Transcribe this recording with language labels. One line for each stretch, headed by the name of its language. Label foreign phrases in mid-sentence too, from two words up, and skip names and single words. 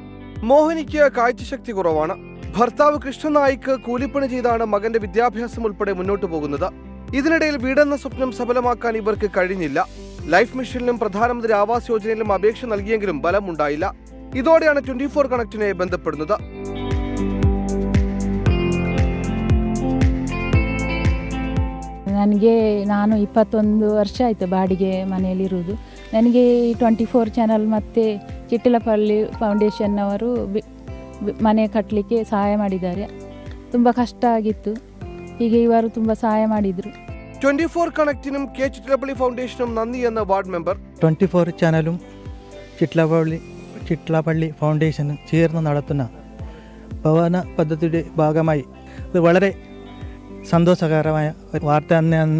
Malayalam: മോഹിനിക്ക് കാഴ്ചശക്തി കുറവാണ്. ഭർത്താവ് കൃഷ്ണനായിക്ക് കൂലിപ്പണി ചെയ്താണ് മകന്റെ വിദ്യാഭ്യാസം ഉൾപ്പെടെ മുന്നോട്ടു പോകുന്നത്. ഇതിനിടയിൽ വീടെന്ന സ്വപ്നം സഫലമാക്കാൻ ഇവർക്ക് കഴിഞ്ഞില്ല. ലൈഫ് മിഷനിലും പ്രധാനമന്ത്രി ആവാസ് യോജനയിലും അപേക്ഷ നൽകിയെങ്കിലും ഫലമുണ്ടായില്ല. ഇതോടെയാണ് 24 കണക്റ്റിനെ ബന്ധപ്പെടുന്നത്.
Kannada: ನಾನು 21 ವರ್ಷ ಆಯಿತು ಬಾಡಿಗೆ ಮನೆಯಲ್ಲಿರುವುದು. ನನಗೆ 24 ಚಾನಲ್ ಮತ್ತು ಚಿಟ್ಟಿಲಪಳ್ಳಿ ಫೌಂಡೇಶನ್ ಅವರು ಮನೆ ಕಟ್ಟಲಿಕ್ಕೆ ಸಹಾಯ ಮಾಡಿದ್ದಾರೆ. ತುಂಬ ಕಷ್ಟ ಆಗಿತ್ತು. ಹೀಗೆ ಇವರು ತುಂಬ ಸಹಾಯ ಮಾಡಿದರು.
Malayalam: 24 കണക്റ്റിനും കെ ചിറ്റിലപ്പള്ളി ഫൗണ്ടേഷനും നന്ദി എന്ന വാർഡ് മെമ്പർ. 24 ചാനലും ചിറ്റിലപ്പള്ളി ഫൗണ്ടേഷനും ചേർന്ന് നടത്തുന്ന ഭവന പദ്ധതിയുടെ ഭാഗമായി ഇത് വളരെ സന്തോഷകരമായ വാർത്ത തന്നെയാണ്.